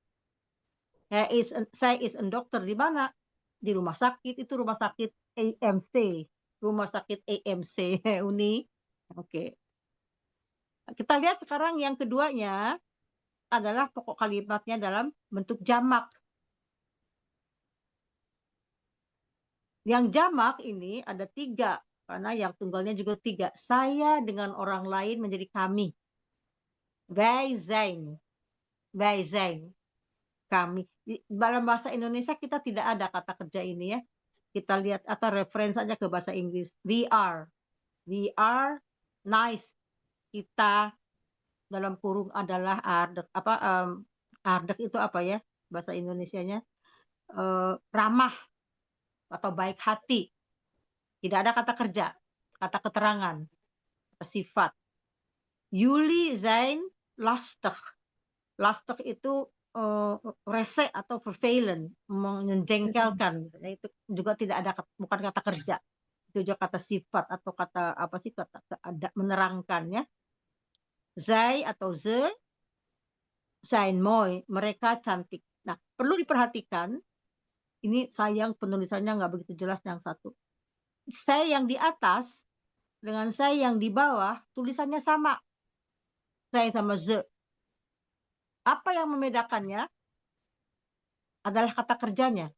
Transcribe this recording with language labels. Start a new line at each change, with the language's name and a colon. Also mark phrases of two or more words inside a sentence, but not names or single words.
Dutch: Zij is een dokter
Indonesian: di mana? Di rumah sakit, itu rumah sakit AMC, rumah sakit AMC Uni. Oke. Kita lihat sekarang yang keduanya adalah pokok kalimatnya dalam bentuk jamak. Yang jamak ini ada 3, karena yang tunggalnya juga 3. Saya dengan orang lain menjadi kami.
Dutch: Wij zijn. Wij zijn.
Indonesian: Kami. Dalam bahasa Indonesia kita tidak ada kata kerja ini ya. Kita lihat atau referensi saja ke bahasa Inggris.
English: We are. We are nice.
Indonesian: Kita dalam kurung adalah ardek. Ardek itu apa ya bahasa Indonesianya? Ramah atau baik hati. Tidak ada kata kerja, kata keterangan, kata sifat.
Dutch: Jullie zijn lastig.
Indonesian: Lastig itu rese atau vervelend, menjengkelkan. Itu juga tidak ada, bukan kata kerja. Itu juga kata sifat atau kata apa sih, kata ada menerangkan ya.
Dutch: Zij atau ze zijn mooi,
Indonesian: mereka cantik. Nah, perlu diperhatikan. Ini sayang penulisannya nggak begitu jelas yang satu. Saya yang di atas dengan saya yang di bawah tulisannya sama. Saya sama ze. Apa yang membedakannya adalah kata kerjanya.